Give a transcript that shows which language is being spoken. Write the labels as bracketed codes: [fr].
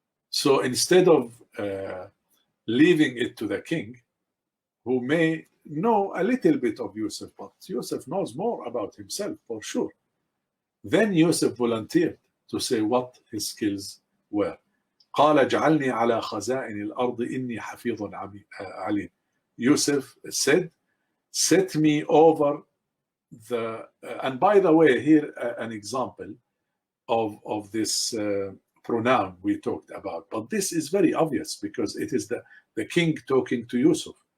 [en] So instead of leaving it to the king, who may know a little bit of Yusuf, but Yusuf knows more about himself for sure. Then Yusuf volunteered to say what his skills were. [ar] قال اجعلني على خزائن الأرض إني حفيظ عليم. [en] Yusuf said, set me over the, and by the way, here an example of this pronoun we talked about. But this is very obvious because it is the king talking to Yusuf.